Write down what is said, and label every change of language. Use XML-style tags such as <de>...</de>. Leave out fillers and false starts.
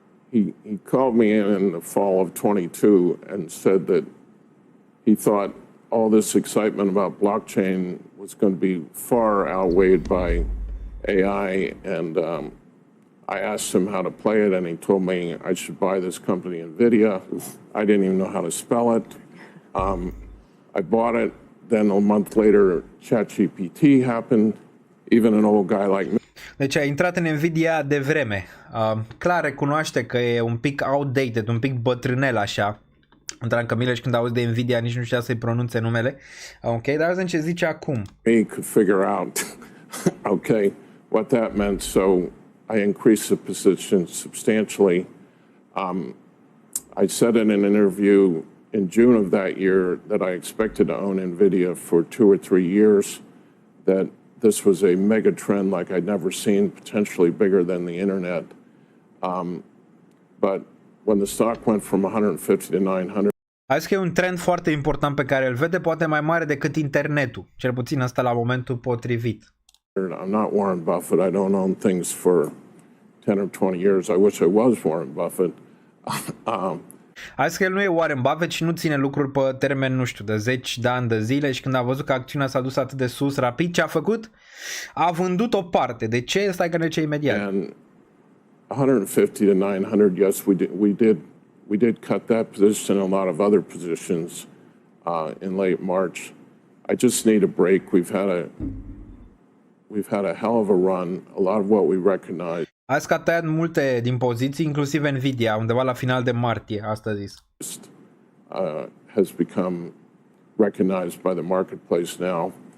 <en>He called me in the fall of 22 and said that he thought all this excitement about blockchain was going to be far outweighed by AI. And I asked him how to play it, and he told me I should buy this company, NVIDIA. I didn't even know how to spell it. I bought it. Then a month later, ChatGPT happened. Even an old guy like me.</en> <ro>Deci a intrat în Nvidia de vreme. Clar recunoaște că e un pic outdated, un pic bătrânel așa. Druckenmiller Miller și când auzi de Nvidia nici nu știa să-i pronunțe numele. Ok, dar vedem ce zice acum.</ro> <en>Me could figure out, okay, what that meant. So I increased the position substantially. I said in an interview in June of that year that I expected to own Nvidia for 2 or 3 years, that this was a mega trend like I'd never seen, potentially bigger than the internet. But when the stock went from 150 to 900.</en> <ro>Azi că e un trend foarte important pe care îl vede, poate mai mare decât internetul, cel puțin asta la momentul potrivit.</ro> <en>I'm not Warren Buffett. I don't own things for 10 or 20 years. I wish I was Warren Buffett.</en> <ro>Azi că el nu e Warren Buffett și nu ține lucruri pe termen, nu știu, de 10 de ani de zile și când a văzut că acțiunea s-a dus atât de sus rapid, ce a făcut? A vândut o parte. De ce? Stai că ne ce imediat.</ro> <en>And 150 to 900, yes, we did cut that position and a lot of other positions in late March. I just need a break. We've had a hell of a run. A lot of what we recognize.</en> <ro>Azi că a tăiat multe din poziții, inclusiv Nvidia, undeva la final de martie, asta a zis.</ro> <en>Has become recognized by the marketplace now.</en>